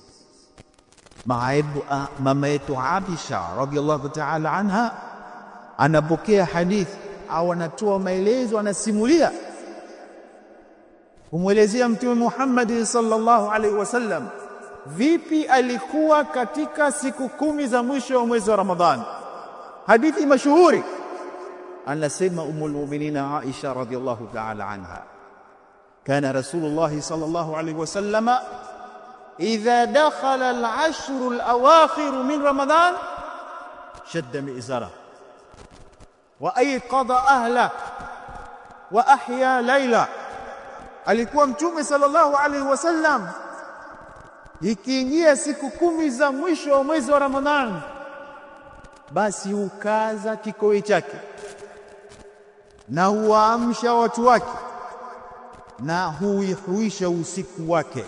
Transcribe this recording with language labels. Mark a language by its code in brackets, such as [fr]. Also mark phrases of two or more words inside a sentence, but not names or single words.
[sw] Mama yetu Aisha [ar] رضي الله تعالى عنها [sw] anapokea hadithi au anatoa maelezo, anasimulia kumwelezea Mtume Muhammad [ar] صلى الله عليه وسلم [sw] vipi alikuwa katika siku 10 za mwisho wa mwezi wa Ramadhani. Hadithi mashuhuri, anasema [ar] أم المؤمنين عائشة رضي الله تعالى عنها كان رسول الله صلى الله عليه وسلم إذا دخل العشر الأواخر من رمضان شد مئزره وأيقظ أهله وأحيا ليله. [sw] Alikuwa Mtume [ar] صلى الله عليه وسلم [sw] ikiingia siku 10 za mwisho wa mwezi wa Ramadhani, basi ukaza kikoi chake na huamsha watu wake na huihuisha usiku wake.